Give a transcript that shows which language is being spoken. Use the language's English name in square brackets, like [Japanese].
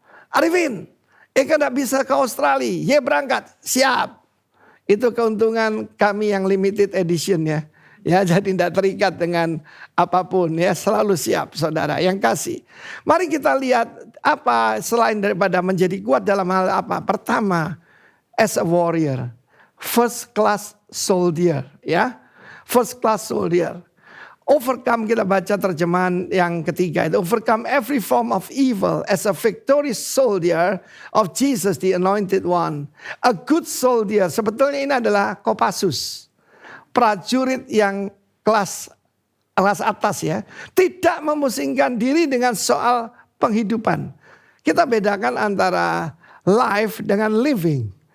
[Indonesian] Arifin, Eka gak bisa ke Australia, berangkat, siap. Itu keuntungan kami yang limited edition ya. Ya, jadi tidak terikat dengan apapun ya, selalu siap saudara yang kasih. Mari kita lihat apa selain daripada menjadi kuat dalam hal apa. Pertama, [English] as a warrior, first class soldier ya. First class soldier. Overcome, [Indonesian] kita baca terjemahan yang ketiga itu. [English] Overcome every form of evil as a victorious soldier of Jesus the anointed one. A good soldier, [Indonesian] sebetulnya ini adalah Kopassus. Prajurit yang kelas atas ya. Tidak memusingkan diri dengan soal penghidupan. Kita bedakan antara life dengan living.